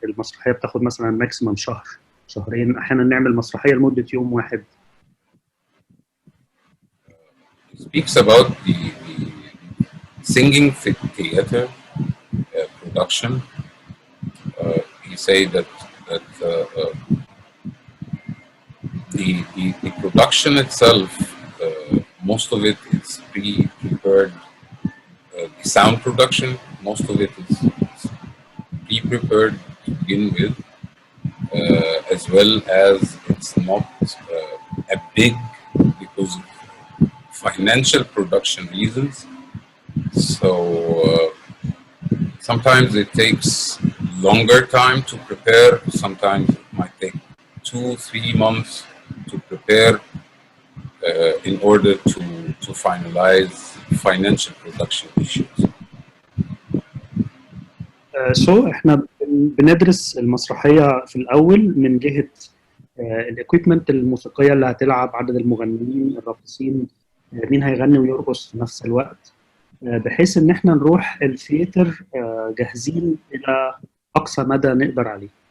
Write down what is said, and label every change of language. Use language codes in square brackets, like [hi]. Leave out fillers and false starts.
[ar] المسرحية بتاخد مثلا ماكسيمم شهر شهرين، أحيانا نعمل مسرحية لمدة يوم واحد. [en] speaks about the singing theater production. He say that the production itself, most of it is pre-prepared. The sound production, most of it is pre-prepared to begin with, as well as it's not a big, because of financial production reasons. So sometimes it takes longer time to prepare. Sometimes it might take 2-3 months to prepare in order to finalize financial production issues. [ar] احنا بندرس المسرحيه في الاول من جهه الاكويبمنت الموسيقيه اللي هتلعب، عدد المغنيين، الراقصين، مين هيغني ويرقص في نفس الوقت، بحيث ان احنا نروح الثياتر جاهزين الى اقصى مدى نقدر عليه.